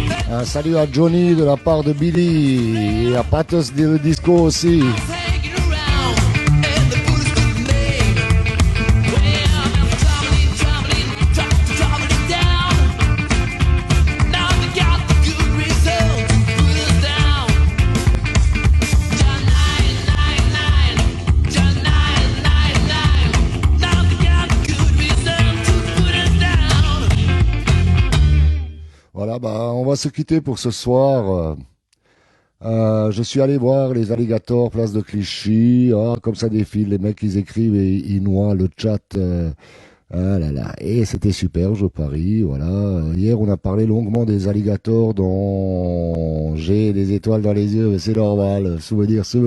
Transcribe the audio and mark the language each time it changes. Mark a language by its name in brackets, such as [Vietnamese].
[French] Un salut à Johnny de la part de Billy et à Patos de Disco aussi. [English] Hanging around, and the bullets took the name. Well, I'm traveling down. Now they got the good result, put us down. John 999, John 999. Now they got the good result, put us down. [French] Voilà, bah, on va se quitter pour ce soir. Je suis allé voir les alligators place de Clichy. Ah, comme ça défile, les mecs ils écrivent et ils noient le chat. Ah là là, et c'était super, je parie. Voilà. Hier, on a parlé longuement des alligators dont j'ai des étoiles dans les yeux, mais c'est normal. Souvenir.